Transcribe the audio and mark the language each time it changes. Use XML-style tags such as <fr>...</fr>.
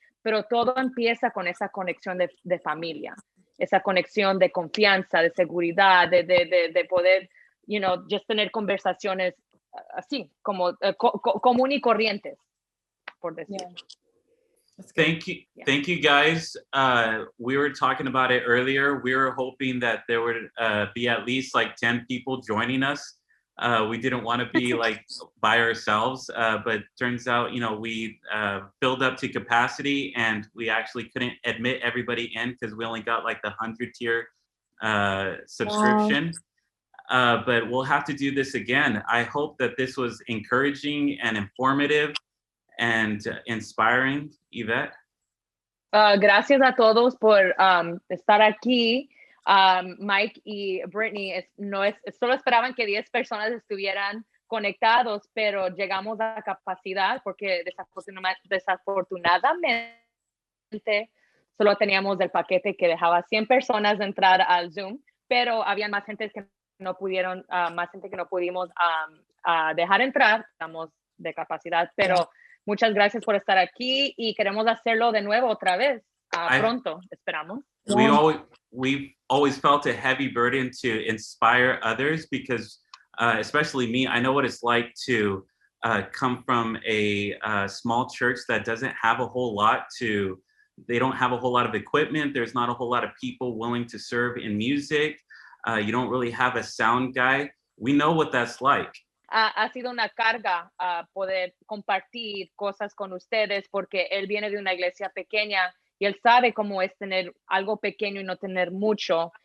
<es>Pero todo empieza con esa conexión de familia, esa conexión de confianza, de seguridad, de poder, just tener conversaciones así, como común y corrientes, por decir.</es> <en>Thank you guys. We were talking about it earlier. We were hoping that there would be at least like 10 people joining us. We didn't want to be like by ourselves, but turns out, we filled up to capacity and we actually couldn't admit everybody in because we only got like the 100-tier subscription. But we'll have to do this again. I hope that this was encouraging and informative and inspiring, Yvette.</en> <es>Gracias a todos por estar aquí. Mike y Brittany solo esperaban que 10 personas estuvieran conectados, pero llegamos a capacidad porque desafortunadamente solo teníamos el paquete que dejaba 100 personas entrar al Zoom, pero había más gente que no pudimos dejar entrar, estamos de capacidad, pero muchas gracias por estar aquí y queremos hacerlo de nuevo otra vez, pronto, esperamos.</es> <en>We've always felt a heavy burden to inspire others because, especially me, I know what it's like to come from a small church that doesn't have a whole lot they don't have a whole lot of equipment. There's not a whole lot of people willing to serve in music. You don't really have a sound guy. We know what that's like.</en> <es>Ha sido una carga poder compartir cosas con ustedes porque él viene de una iglesia pequeña y él sabe cómo es tener algo pequeño y no tener mucho.</es>